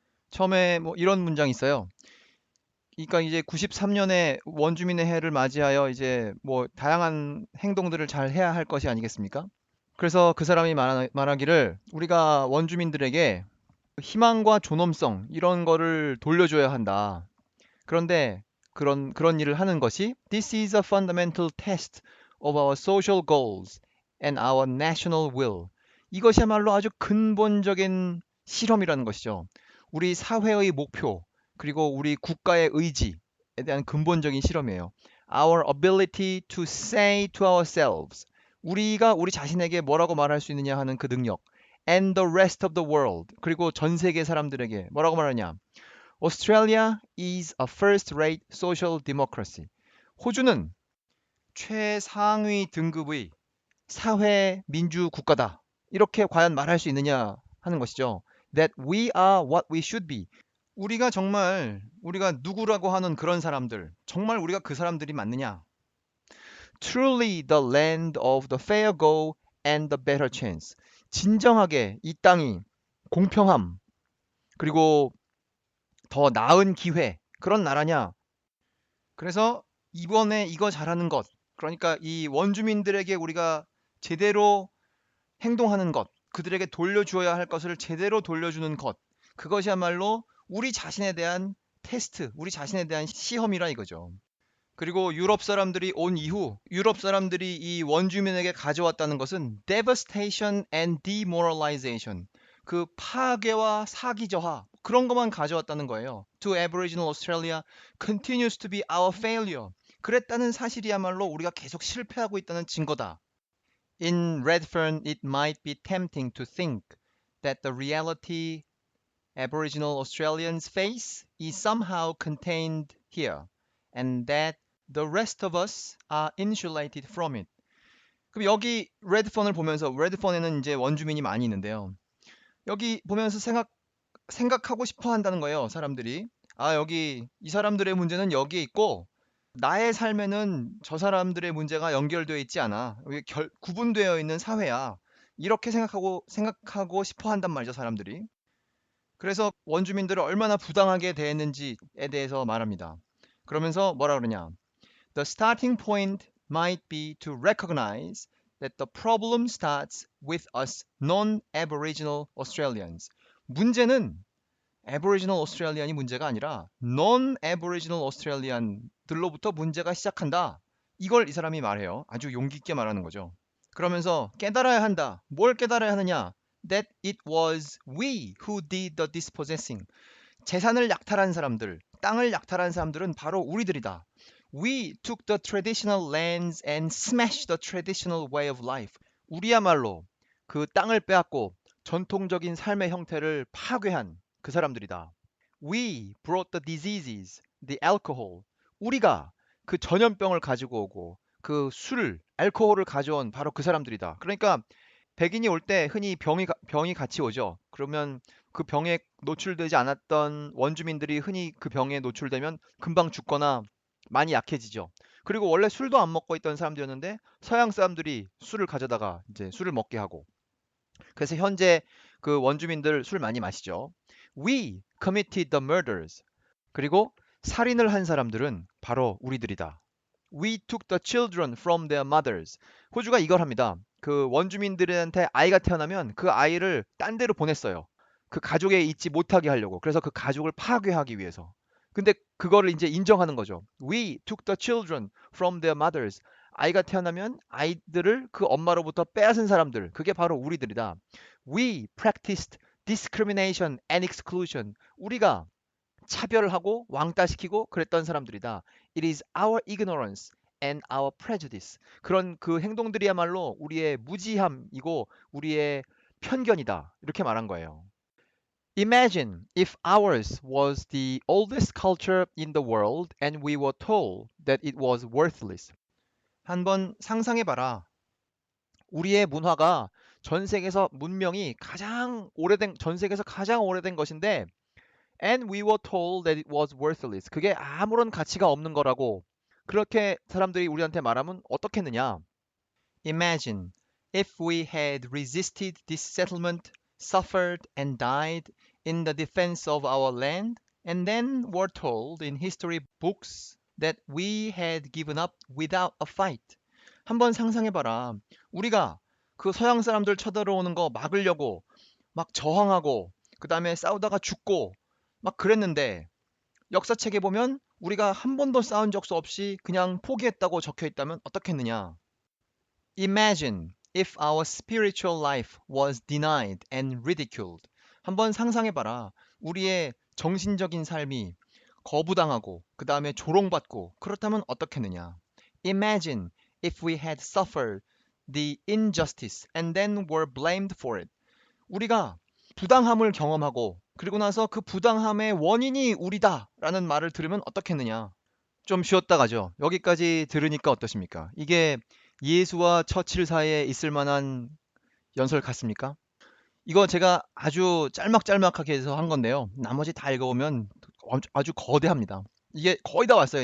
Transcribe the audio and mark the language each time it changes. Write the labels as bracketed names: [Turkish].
[Korean] 처음에 뭐 이런 문장이 있어요. 그러니까 이제 93년에 원주민의 해를 맞이하여 이제 뭐 다양한 행동들을 잘 해야 할 것이 아니겠습니까? 그래서 그 사람이 말하기를 우리가 원주민들에게 희망과 존엄성 이런 거를 돌려줘야 한다. 그런데 그런 일을 하는 것이 [English] This is a fundamental test of our social goals and our national will. [Korean] 이것이야말로 아주 근본적인 실험이라는 것이죠. 우리 사회의 목표 그리고 우리 국가의 의지에 대한 근본적인 실험이에요. [English] our ability to say to ourselves, [Korean] 우리가 우리 자신에게 뭐라고 말할 수 있느냐 하는 그 능력, [English] and the rest of the world, [Korean] 그리고 전 세계 사람들에게 뭐라고 말하냐. [English] Australia is a first-rate social democracy. [Korean] 호주는 최상위 등급의 사회 민주 국가다. 이렇게 과연 말할 수 있느냐 하는 것이죠. [English] That we are what we should be. [Korean] 우리가 정말 우리가 누구라고 하는 그런 사람들, 정말 우리가 그 사람들이 맞느냐? [English] Truly the land of the fair go and the better chance. [Korean] 진정하게 이 땅이 공평함, 그리고 더 나은 기회, 그런 나라냐? 그래서 이번에 이거 잘하는 것, 그러니까 이 원주민들에게 우리가 제대로 행동하는 것, 그들에게 돌려주어야 할 것을 제대로 돌려주는 것, 그것이야말로 우리 자신에 대한 테스트, 우리 자신에 대한 시험이라 이거죠. 그리고 유럽 사람들이 온 이후 유럽 사람들이 이 원주민에게 가져왔다는 것은 [English] devastation and demoralization, [Korean] 그 파괴와 사기 저하, 그런 것만 가져왔다는 거예요. [English] To Aboriginal Australia continues to be our failure. [Korean] 그랬다는 사실이야말로 우리가 계속 실패하고 있다는 증거다. [English] In Redfern, it might be tempting to think that the reality Aboriginal Australians face is somehow contained here, and that the rest of us are insulated from it. [Korean] 그럼 여기 레드펀을 보면서, 레드펀에는 이제 원주민이 많이 있는데요. 여기 보면서 생각하고 싶어 한다는 거예요, 사람들이. 아, 여기 이 사람들의 문제는 여기에 있고 나의 삶에는 저 사람들의 문제가 연결되어 있지 않아. 여기 구분되어 있는 사회야. 이렇게 생각하고 싶어 한단 말이죠, 사람들이. 그래서 원주민들을 얼마나 부당하게 대했는지에 대해서 말합니다. 그러면서 뭐라 그러냐. [English] The starting point might be to recognize that the problem starts with us non-Aboriginal Australians. [Korean] 문제는 Aboriginal Australian이 문제가 아니라 non-Aboriginal Australian들로부터 문제가 시작한다. 이걸 이 사람이 말해요. 아주 용기 있게 말하는 거죠. 그러면서 깨달아야 한다. 뭘 깨달아야 하느냐? [English] That it was we who did the dispossessing. [Korean] 재산을 약탈한 사람들, 땅을 약탈한 사람들은 바로 우리들이다. [English] We took the traditional lands and smashed the traditional way of life. [Korean] 우리야말로 그 땅을 빼앗고 전통적인 삶의 형태를 파괴한 그 사람들이다. [English] We brought the diseases, the alcohol. [Korean] 우리가 그 전염병을 가지고 오고 그 술, 알코올을 가져온 바로 그 사람들이다. 그러니까 백인이 올 때 흔히 병이 같이 오죠. 그러면 그 병에 노출되지 않았던 원주민들이 흔히 그 병에 노출되면 금방 죽거나 많이 약해지죠. 그리고 원래 술도 안 먹고 있던 사람들이었는데 서양 사람들이 술을 가져다가 이제 술을 먹게 하고, 그래서 현재 그 원주민들 술 많이 마시죠. [English] We committed the murders. [Korean] 그리고 살인을 한 사람들은 바로 우리들이다. [English] We took the children from their mothers. [Korean] 호주가 이걸 합니다. 그 원주민들한테 아이가 태어나면 그 아이를 딴 데로 보냈어요. 그 가족에 있지 못하게 하려고. 그래서 그 가족을 파괴하기 위해서. 근데 그거를 이제 인정하는 거죠. [English] We took the children from their mothers. [Korean] 아이가 태어나면 아이들을 그 엄마로부터 빼앗은 사람들, 그게 바로 우리들이다. [English] We practiced discrimination and exclusion. [Korean] 우리가 차별하고 왕따시키고 그랬던 사람들이다. [English] It is our ignorance and our prejudice. [Korean] 그런 그 행동들이야말로 우리의 무지함이고 우리의 편견이다. 이렇게 말한 거예요. [English] Imagine if ours was the oldest culture in the world and we were told that it was worthless. [Korean] 한번 상상해봐라. 우리의 문화가 전 세계에서 문명이 전 세계에서 가장 오래된 것인데 [English] and we were told that it was worthless. [Korean] 그게 아무런 가치가 없는 거라고 그렇게 사람들이 우리한테 말하면 어떻겠느냐? [English] Imagine if we had resisted this settlement, suffered and died in the defense of our land, and then were told in history books that we had given up without a fight. [Korean] 한번 상상해봐라. 우리가 그 서양 사람들 쳐들어오는 거 막으려고 막 저항하고 그 다음에 싸우다가 죽고 막 그랬는데 역사책에 보면 우리가 한 번도 싸운 적 없이 그냥 포기했다고 적혀 있다면 어떻겠느냐? [English] Imagine if our spiritual life was denied and ridiculed. [Korean] 한번 상상해봐라. 우리의 정신적인 삶이 거부당하고 그 다음에 조롱받고 그렇다면 어떻겠느냐? [English] Imagine if we had suffered the injustice and then were blamed for it. [Korean] 우리가 부당함을 경험하고 그리고 나서 그 부당함의 원인이 우리다라는 말을 들으면 어떻겠느냐. 좀 쉬었다 가죠. 여기까지 들으니까 어떠십니까? 이게 예수와 처칠 사이에 있을 만한 연설 같습니까? 이거 제가 아주 짤막짤막하게 해서 한 건데요. 나머지 다 읽어보면 아주 거대합니다. 이게 거의 다 왔어요.